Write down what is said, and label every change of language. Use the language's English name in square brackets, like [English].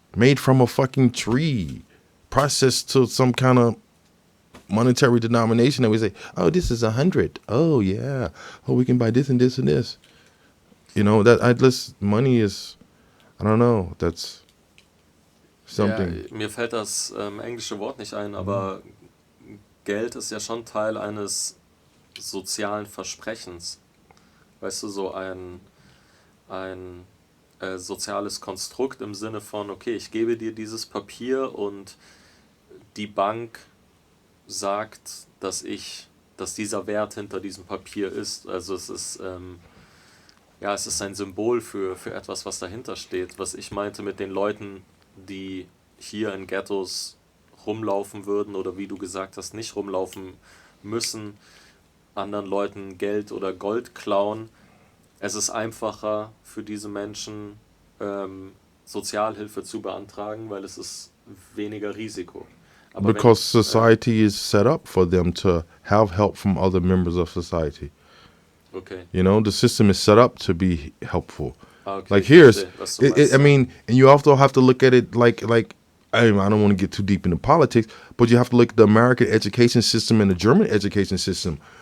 [English] made from a fucking tree, processed to some kind of monetary denomination that we say, oh, this is 100. Oh yeah. Oh, we can buy this and this and this. You know, money is, I don't know, that's [German] Ja, [English] something. [German] mir fällt das englische Wort nicht ein, aber Geld ist ja schon Teil eines sozialen Versprechens. Weißt du, so ein soziales Konstrukt im Sinne von, okay, ich gebe dir dieses Papier und die Bank sagt, dass dieser Wert hinter diesem Papier ist. Also es ist, es ist ein Symbol für etwas, was dahinter steht. Was ich meinte mit den Leuten, die hier in Ghettos rumlaufen würden oder wie du gesagt hast, nicht rumlaufen müssen, anderen Leuten Geld oder Gold klauen. Es ist einfacher für diese Menschen, Sozialhilfe zu beantragen, weil es ist weniger Risiko. Aber [English] Because society is set up for them to have help from other members of society. Okay. You know, the system is set up to be helpful. Okay, Like [German] ich [English] here's, [German] verstehe, was du meinst, [English] I mean, and you also have to look at it like I don't want to get too deep into politics, but you have to look at the American education system and the German education system.